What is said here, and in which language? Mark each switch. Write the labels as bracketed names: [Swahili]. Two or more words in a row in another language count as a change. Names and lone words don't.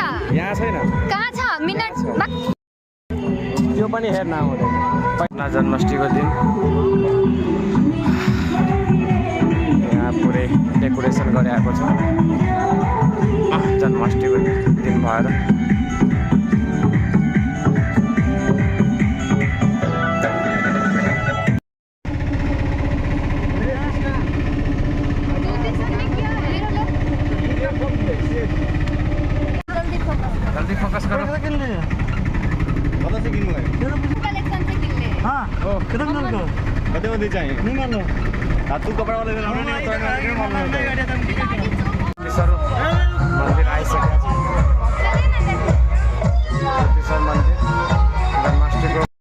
[Nepali] यहाँ छैन। कहाँ छ? मिनट त्यो पनि हेर्न आउँदैन। जन्माष्टमीको दिन यहाँ पुरै डेकोरेसन गरिरहेको छ जन्माष्टमीको दिन भएर। [Hindi] जल्दी फोकस करो। [Nepali] कति बजी चाहिए? [Hindi] तू कपड़ा वाले [Nepali] मन्दिर आइसक्यो। मन्दिर जन्माष्टमीको